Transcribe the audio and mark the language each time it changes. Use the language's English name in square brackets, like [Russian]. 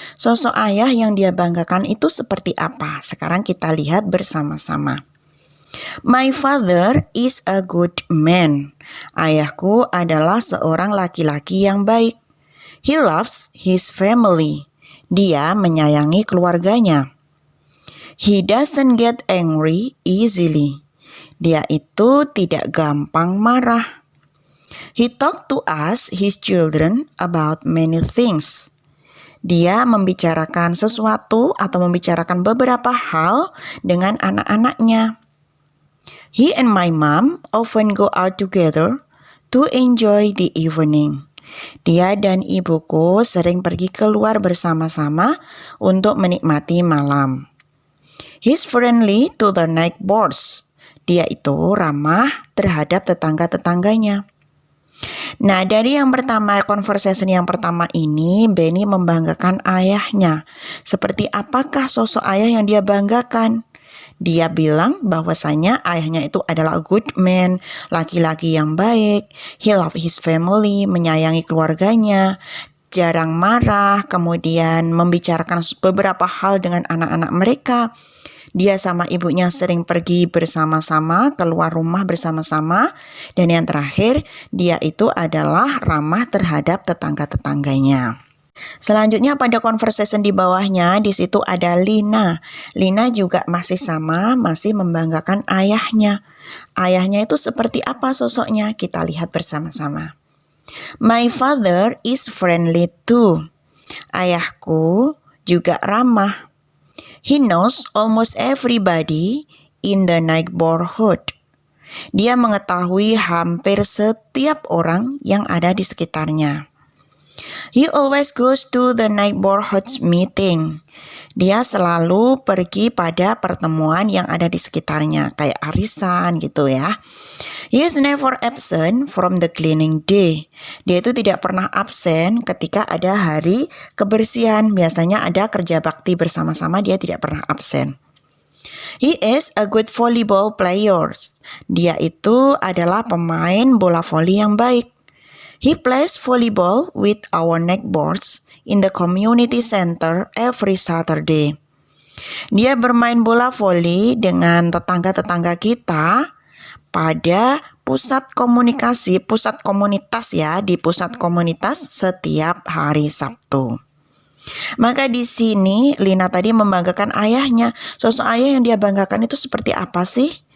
[Indonesian] Sosok ayah yang dia banggakan itu seperti apa? Sekarang kita lihat bersama-sama. [English] My father is a good man. [Indonesian] Ayahku adalah seorang laki-laki yang baik. [English] He loves his family. [Indonesian] Dia menyayangi keluarganya. [English] He doesn't get angry easily. [Indonesian] Dia itu tidak gampang marah. [English] He talk to us, his children, about many things. [Indonesian] Dia membicarakan sesuatu atau membicarakan beberapa hal dengan anak-anaknya. [English] He and my mom often go out together to enjoy the evening. [Indonesian] Dia dan ibuku sering pergi keluar bersama-sama untuk menikmati malam. [English] He's friendly to the neighbors. [Indonesian] Dia itu ramah terhadap tetangga-tetangganya. Nah, dari yang pertama, conversation yang pertama ini, Benny membanggakan ayahnya. Seperti apakah sosok ayah yang dia banggakan? Dia bilang bahwasanya ayahnya itu adalah [English] a good man, [Indonesian] laki-laki yang baik. [English] He love his family, [Indonesian] menyayangi keluarganya, jarang marah, kemudian membicarakan beberapa hal dengan anak-anak mereka. Dia sama ibunya sering pergi bersama-sama, keluar rumah bersama-sama. Dan yang terakhir, dia itu adalah ramah terhadap tetangga-tetangganya. Selanjutnya pada conversation di bawahnya, di situ ada Lina. Lina juga masih sama, masih membanggakan ayahnya. Ayahnya itu seperti apa sosoknya? Kita lihat bersama-sama. [English] My father is friendly too. [Indonesian] Ayahku juga ramah. [English] He knows almost everybody in the neighborhood. [Indonesian] Dia mengetahui hampir setiap orang yang ada di sekitarnya. [English] He always goes to the neighborhood meeting. [Indonesian] Dia selalu pergi pada pertemuan yang ada di sekitarnya, kayak arisan gitu ya. [English] He is never absent from the cleaning day. [Indonesian] Dia itu tidak pernah absen ketika ada hari kebersihan. Biasanya ada kerja bakti bersama-sama, dia tidak pernah absen. [English] He is a good volleyball player. [Indonesian] Dia itu adalah pemain bola voli yang baik. [English] He plays volleyball with our neighbors in the community center every Saturday. [Indonesian] Dia bermain bola voli dengan tetangga-tetangga kita pada pusat komunitas ya, di pusat komunitas setiap hari Sabtu. Maka di sini Lina tadi membanggakan ayahnya. Sosok ayah yang dia banggakan itu seperti apa sih?